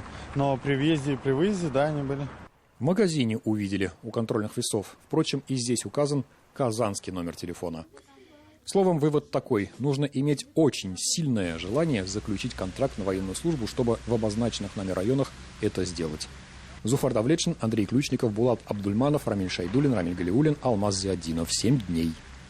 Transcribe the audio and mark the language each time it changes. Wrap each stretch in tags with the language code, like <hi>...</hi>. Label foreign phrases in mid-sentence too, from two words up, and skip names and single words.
<ru>Но при въезде и при выезде, да, они были. В магазине увидели у контрольных весов. Впрочем, и здесь указан казанский номер телефона. Словом, вывод такой. Нужно иметь очень сильное желание заключить контракт на военную службу, чтобы в обозначенных нами районах это сделать. Зуфар Давлетшин, Андрей Ключников, Булат Абдульманов, Рамиль Шайдуллин, Рамиль Галиуллин, Алмаз Зиаддинов. 7 дней.</ru>